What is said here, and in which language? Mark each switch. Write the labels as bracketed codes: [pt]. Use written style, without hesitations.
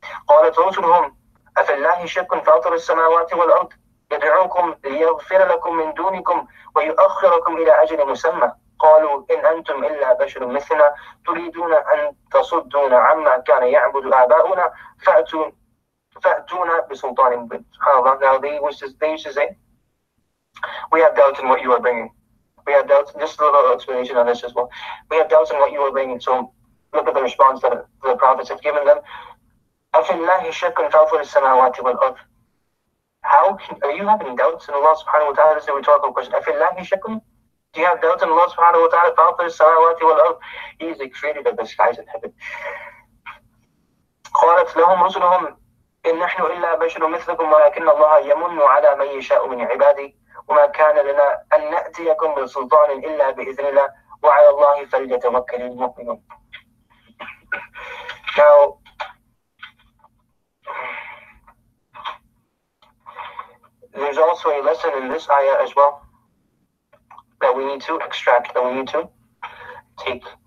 [ar] قالت رسلهم أفي الله شك فاطر السماوات والأرض يدعوكم ليغفر لكم من دونكم ويؤخركم إلى أجل مسمى قالوا إن أنتم إلا بشر مثلنا تريدون أن تصدونا عما كان يعبد آباؤنا فأتونا بسلطان مبين. [en] Now they used to say, we have doubts in what you are bringing. We have doubts. Just a little explanation on this as well. We have doubts in what you are bringing. So look at the response that the prophets have given them. [ar] أَفِي اللَّهِ شَكٌّ فَاطِرِ السَّمَاوَاتِ وَالْأَرْضِ. [en] How are you having doubts in Allah subhanahu wa ta'ala? This is a rhetorical question. [ar] أَفِي اللَّهِ شَكٌّ. [en] Do you have doubts in Allah subhanahu wa ta'ala? [ar] فَاطِرِ السَّمَاوَاتِ وَالْأَرْضِ. [en] He is the creator of the skies and heaven. [ar] قالت لهم رسلهم إن نحن إلا بشر مثلكم ولكن الله يمن على من يشاء من عباده وما كان لنا أن نأتيكم بسلطان إلا بإذن الله وعلى الله فليتوكل المؤمنون. [en] Now, there's also a lesson in this ayah as well that we need to extract, that we need to take.